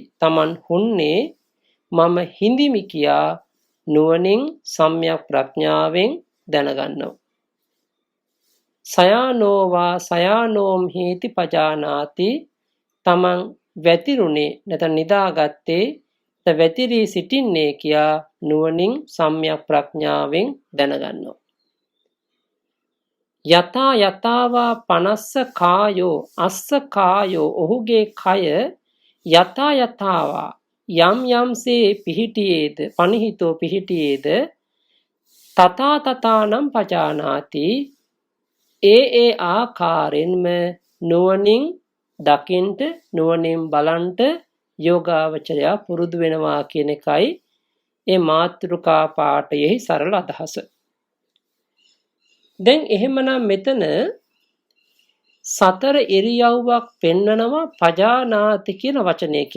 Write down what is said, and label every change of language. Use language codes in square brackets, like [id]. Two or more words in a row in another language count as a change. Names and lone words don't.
[si] තමන් හුන්නේ මම හිඳිමි කියා නුවණින් සම්‍යක් ප්‍රඥාවෙන් දැනගන්නවා. [pi] සයානෝවා සයානෝම්හිති පජානාති. [si] තමන් වැතිරුනේ නැත්නම් නිදාගත්තේ වැතිරී සිටින්නේ කියා නුවණින් සම්‍යක් ප්‍රඥාවෙන් දැනගන්නවා. [pi] යතා යතාවා පනස්ස කායෝ අස්ස කායෝ [si] ඔහුගේ කය [pi] යතා යතාවා [si] යම් යම්සේ පිහිටියේද [pi] පනිහිතෝ පිහිටියේද තථා තථානම් පජානාති. [si] ඒ ආකාරයෙන්ම නුවණින් දකින්ට නුවණින් බලන්ට යෝගාවචරයා පුරුදු වෙනවා කියන එකයි මේ මාතෘකා පාඨයේ සරල අදහස. දැන් එහෙමනම් මෙතන සතර ඉරියව්වක් පෙන්නනවා පජානාති කියන වචනයකින්.